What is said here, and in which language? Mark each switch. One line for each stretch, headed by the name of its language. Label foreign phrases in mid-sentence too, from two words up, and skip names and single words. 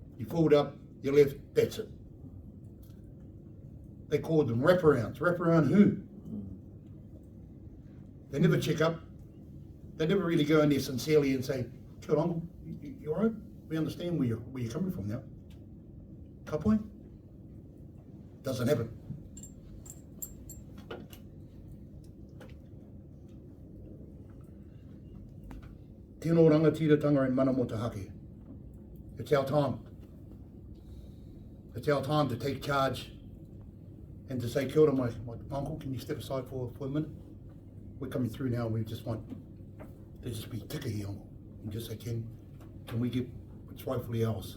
English: You filled up, you left, that's it. They called them wraparounds. Wraparound who? They never check up. They never really go in there sincerely and say,
Māori: "Kia ora,
English: uncle, you all right? We understand where you're coming from now."
Māori: Ka pai?
English: Doesn't happen.
Māori: Tēnō rangatiratanga and mana mo te hake.
English: It's our time. It's our time to take charge and to say,
Māori: "Kia ora,
English: my uncle, can you step aside for a minute? We're coming through now, we just want there just be tika here, uncle." And just say, can we get what's rightfully ours?